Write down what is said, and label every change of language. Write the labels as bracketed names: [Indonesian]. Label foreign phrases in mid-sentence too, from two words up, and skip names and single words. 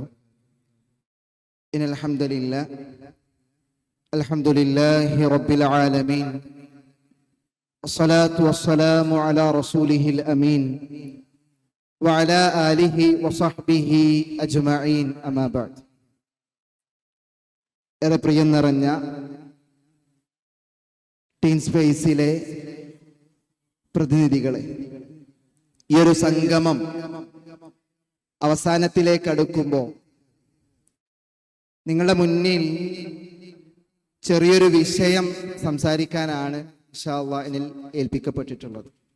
[Arabic] إن الحمد لله رب العالمين، الصلاة والسلام على رسوله الأمين وعلى آله وصحبه أجمعين أما بعد. [Malayalam] ഏറെ പ്രിയം നിറഞ്ഞ ടീൻ സ്പേസിലെ പ്രതിനിധികളെ, ഈ ഒരു സംഗമം അവസാനത്തിലേക്ക് അടുക്കുമ്പോൾ നിങ്ങളുടെ മുന്നിൽ ചെറിയൊരു വിഷയം സംസാരിക്കാനാണ് [Arabic] إن شاء الله [Malayalam] എന്നിൽ ഏൽപ്പിക്കപ്പെട്ടിട്ടുള്ളത്.